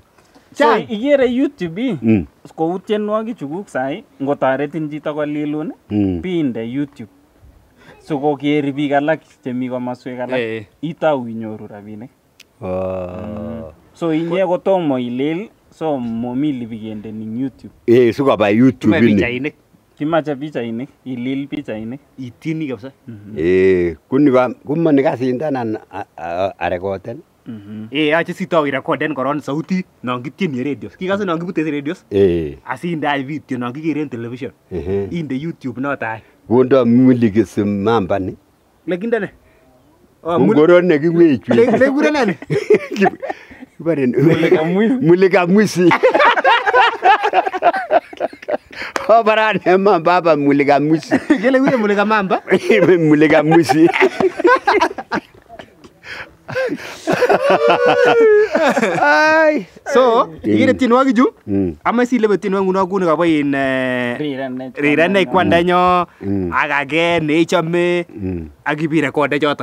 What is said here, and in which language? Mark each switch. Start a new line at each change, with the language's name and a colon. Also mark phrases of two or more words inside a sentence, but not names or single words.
Kalenjin: So ikere YouTube kou tienwogik chukuk sai ngotoretin chito kolilun binde YouTube. So kokeri biik alak chemi komoswek alak itou inyoru rabinik. So inye kotomo ilil so momi libikenden YouTube. Sikoba YouTube ini. Kimache pichainik, ilil pichainik. Itini kabisa. Kuni kumani kasindanan arekoten. Yoche sitau irekorden koron sautit non kityeni radios. Kikase non kibute radios? Asinde video non kikeren television. Inde YouTube notai. Kondo mulikisi mamba ni. Lekindene. Ngoro ne kiwechu. Lekure nani? Kibaren
Swahili: mulika mwisi.
Kalenjin: Obarane
Swahili: mamba hapa mulika mwisi.
Kalenjin: Kele wile
Swahili: mulika mamba? Mulika mwisi.
Kalenjin: So, ikere tienwogik chu amache silebe tienwogik nguno kuni kabo in rirene kwandanyo ak age neichome ak ibirekode choto.